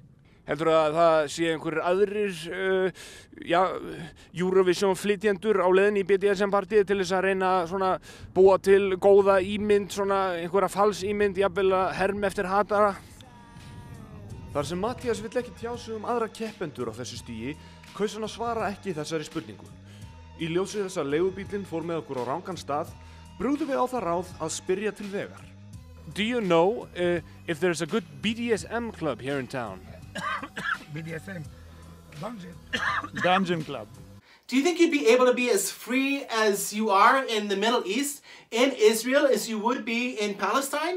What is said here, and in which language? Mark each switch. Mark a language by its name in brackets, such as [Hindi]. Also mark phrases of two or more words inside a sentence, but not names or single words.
[Icelandic] Heldur að það sé einhverjir aðrir, Eurovision flytjendur á leiðinni í BDSM partíið til þess að reyna svona búa til góða ímynd, svona einhverja fals ímynd, jafnvel að herma eftir Hattara? Þar sem Mattias vill ekki tjá sig aðra keppendur á þessu stigi, kaus hann að svara ekki þessari spurningu. Í ljósi þess að leigubíllinn fór með okkur á rangan stað, brugðum við á það ráð að spyrja til vegar. [English] Do you know if there's a good BDSM club here in town? BDSM, Dungeon Club. Do you think you'd be able to be as free as you are in the Middle East, in Israel, as you would be in Palestine?